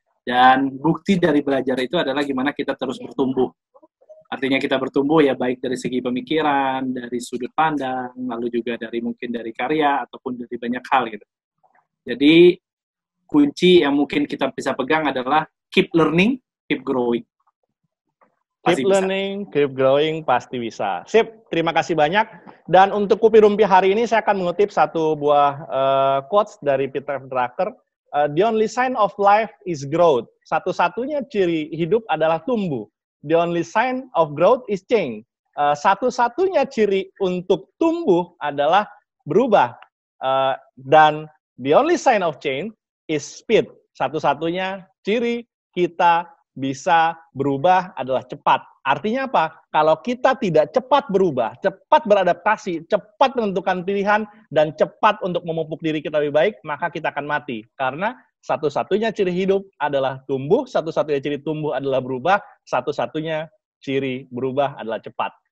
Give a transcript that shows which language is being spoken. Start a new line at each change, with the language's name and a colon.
Indonesian: Dan bukti dari belajar itu adalah gimana kita terus bertumbuh. Artinya kita bertumbuh ya baik dari segi pemikiran, dari sudut pandang, lalu juga dari mungkin dari karya ataupun dari banyak hal gitu. Jadi kunci yang mungkin kita bisa pegang adalah
English: keep learning, keep growing. Keep learning, keep growing,
Indonesian: pasti bisa. Sip, terima kasih banyak. Dan untuk Kupi Rumpi hari ini saya akan mengutip satu buah quotes dari Peter Drucker.
English: The only sign of life is growth.
Indonesian: Satu-satunya ciri hidup adalah tumbuh.
English: The only sign of growth is change.
Indonesian: Satu-satunya ciri untuk tumbuh adalah berubah.
English: Dan the only sign of change is speed.
Indonesian: Satu-satunya ciri kita bisa berubah adalah cepat. Artinya apa? Kalau kita tidak cepat berubah, cepat beradaptasi, cepat menentukan pilihan, dan cepat untuk memupuk diri kita lebih baik, maka kita akan mati. Karena satu-satunya ciri hidup adalah tumbuh, satu-satunya ciri tumbuh adalah berubah, satu-satunya ciri berubah adalah cepat.